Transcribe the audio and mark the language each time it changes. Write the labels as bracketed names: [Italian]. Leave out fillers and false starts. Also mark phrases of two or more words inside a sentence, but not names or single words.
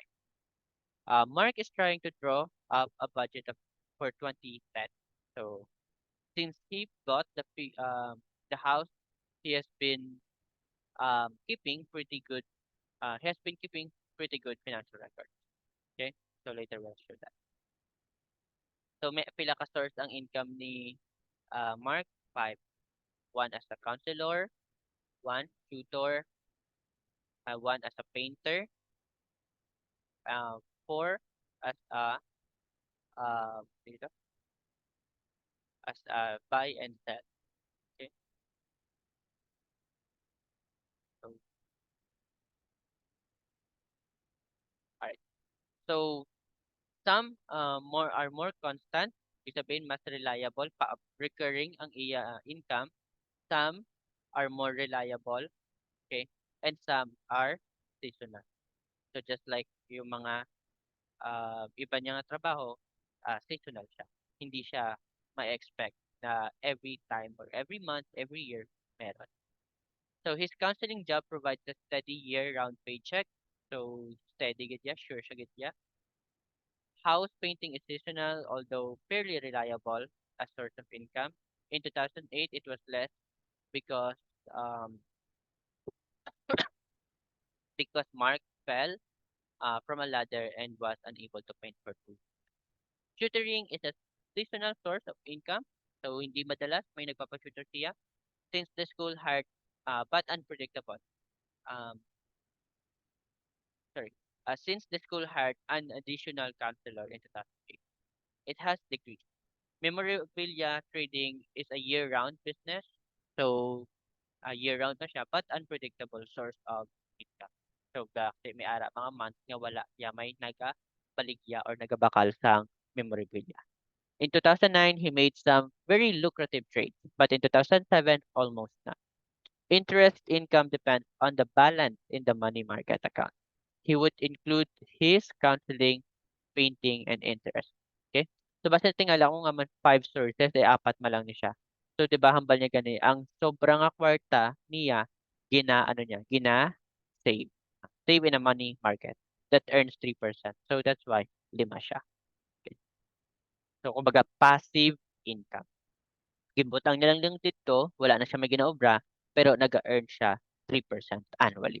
[English] Mark is trying to draw up a budget for 2010. So since he bought the house, he has been keeping pretty good. He has been keeping pretty good financial records. Okay, so later we'll show that. [Hiligaynon] So may pila ka source ang income ni Mark? [English] Five. One as a counselor, one tutor, one as a painter, four as a dito, as a buy and sell. Okay, so alright. So some more constant, [Filipino] ibig sabihin mas reliable, recurring ang iya income. [English] Some are more reliable, okay, and some are seasonal. [Filipino] So just like yung mga iba niyang trabaho, seasonal siya. Hindi siya ma-expect na [English] every time or every month, every year, [Filipino] meron. [English] So his counseling job provides a steady year-round paycheck. [Hiligaynon] So steady gid ya, sure siya gid ya. [English] House painting is seasonal, although fairly reliable as source of income. In 2008, it was less because um, Mark fell from a ladder and was unable to paint for 2. Tutoring is a seasonal source of income, so [Filipino] hindi madalas may nagpapa-tutor siya [English] since the school hired but unpredictable. Um, sorry, since the school hired an additional counselor in 2008, it has decreased. Memorabilia trading is a year-round business, so year-round na siya but unpredictable source of income. [Hiligaynon] So kasi may ara mga months nga wala ya may nagabaligya or nagabakal sang memorabilia. [English] In 2009, he made some very lucrative trades, but in 2007, almost none. Interest income depends on the balance in the money market account. He would include his counseling, painting, and interest. Okay? So, [Hiligaynon] basta tingala ko nga man 5 sources, eh, apat man lang ni siya. So, di ba, hambal niya gani, ang sobrang nga kwarta niya, [English] save. Save in a money market that earns 3%. So, that's why, [Hiligaynon] lima siya. Okay? So, kumbaga, [English] passive income. [Hiligaynon] Gimbutang niya lang dito, wala na siya may ginaobra, pero nag-earn siya 3% annually.